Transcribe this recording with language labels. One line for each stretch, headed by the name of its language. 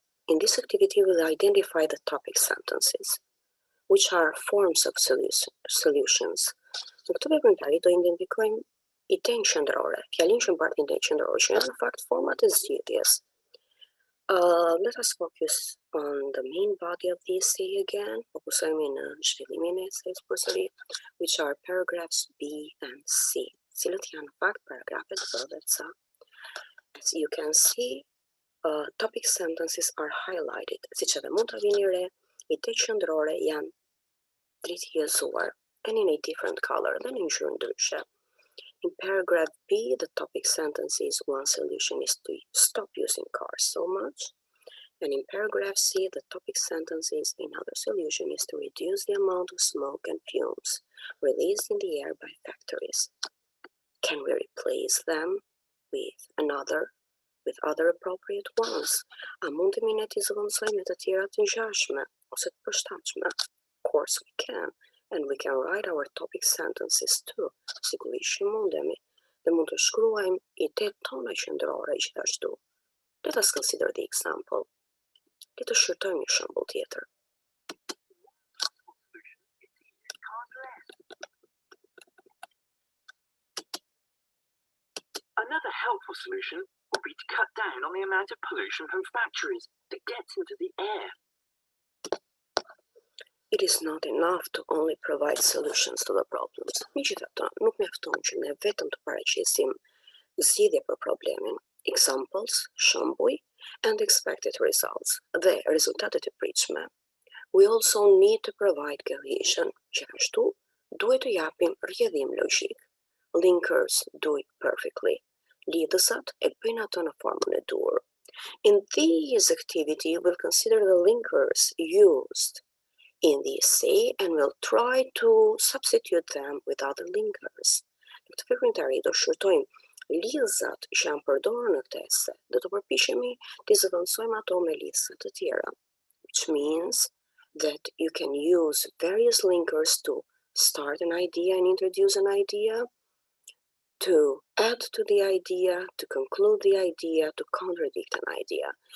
English: In this activity, we'll identify the topic sentences, which are forms of solutions.
Albanian: Në këtë veprimtari do identifikojmë idenë qendrore, fjalinë që mbartin idenë qendrore, që janë në fakt format e zgjidhjes.
English: Let us focus on the main body of the essay again.
Albanian: Fokusojmë në zhvillimin e essay's përsëri,
English: which are paragraphs B and C,
Albanian: cilët janë në fakt paragrafet B dhe C.
English: As you can see, topic sentences are highlighted.
Albanian: Siç edhe mund ta vini re, idetë qendrore janë tritjezuar
English: and in a different color than in
Albanian: ngjyrë ndryshe.
English: In paragraph B, the topic sentence is one solution is to stop using cars so much. And in paragraph C, the topic sentence is another solution is to reduce the amount of smoke and fumes released in the air by factories. Can we replace them with other appropriate ones?
Albanian: A mundemi ne t'i zëvendësojmë me të tjera të ngjashme ose të përshtatshme?
English: Of course we can. And we can write our topic sentences too.
Albanian: Sigurisht që mundemi. Dhe mund të shkruajmë idetë tona qendrore gjithashtu.
English: Let us consider the example.
Albanian: Le të shqyrtojmë një shembull tjetër.
English: Another helpful solution would be to cut down on the amount of pollution from factories that gets into the air. It is not enough to only provide solutions to the problems.
Albanian: Megjithatë, nuk mjafton që ne vetëm të paraqesim zgjidhje për problemin, examples, shembuj,
English: and expected results,
Albanian: dhe rezultatet e pritshme.
English: We also need to provide cohesion.
Albanian: Gjithashtu, duhet të japim rrjedhim logjik.
English: Linkers do it perfectly.
Albanian: Lidhësat e bëjnë atë në formën e duhur.
English: In this activity, we'll consider the linkers used in the essay and we'll try to substitute them with other linkers.
Albanian: Në këtë veprimtari do shqyrtojmë lidhësat që janë përdorur në këtë ese, do të përpiqemi të zëvendësojmë ato me lidhësa të tjera,
English: which means that you can use various linkers to start an idea and introduce an idea, to add to the idea, to conclude the idea, to contradict an idea.